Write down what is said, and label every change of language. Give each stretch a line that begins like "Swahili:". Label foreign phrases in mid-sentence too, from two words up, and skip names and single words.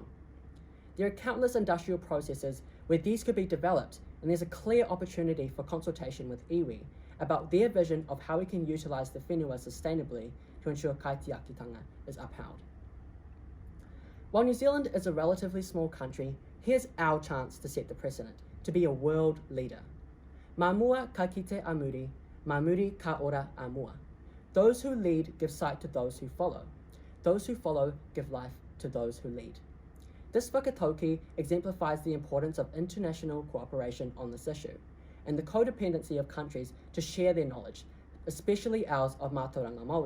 English: There are countless industrial processes where these could be developed, and there's a clear opportunity for consultation with iwi about their vision of how we can utilise the whenua sustainably to ensure kaitiakitanga is upheld. While New Zealand is a relatively small country, here's our chance to set the precedent, to be a world leader.
Māori: Mā mua ka kite a muri, mā muri ka ora a mua.
English: Those who lead give sight to those who follow. Those who follow give life to those who lead. This whakatauki exemplifies the importance of international cooperation on this issue, and the codependency of countries to share their knowledge, especially ours of
Māori: Mātauranga Māori.